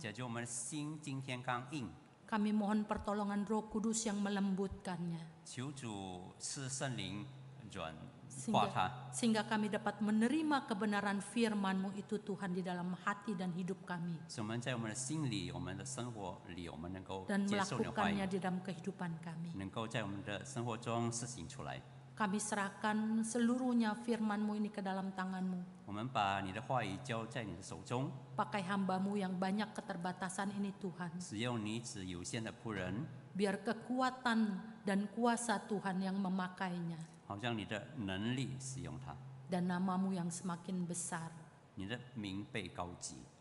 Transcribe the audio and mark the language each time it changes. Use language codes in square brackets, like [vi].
[zh] 解决我们的心今天刚硬。 [id] kami mohon pertolongan Roh Kudus yang melembutkannya. [zh] 求主赐圣灵软化它， [id] Sehingga kami dapat menerima kebenaran firman-Mu itu Tuhan di dalam hati dan hidup kami. [zh] 使我们在我们的心里、我们的生活里，我们能够 [id] Dan [zh] 接受你的话语 [id] melakukannya，di dalam kehidupan kami. [zh] 能够在我们的生活中施行出来。 [id] Kami serahkan seluruhnya firman-Mu ini ke dalam tangan-Mu. [zh] 我们把你的话语交在你的手中， [id] Pakai hamba-Mu yang banyak keterbatasan ini Tuhan. [zh] 使用你只有限的仆人， [id] Biar kekuatan dan kuasa Tuhan yang memakainya. [zh] 好像你的能力使用它， [id] Dan nama-Mu yang semakin besar. [zh] 你的名被高举。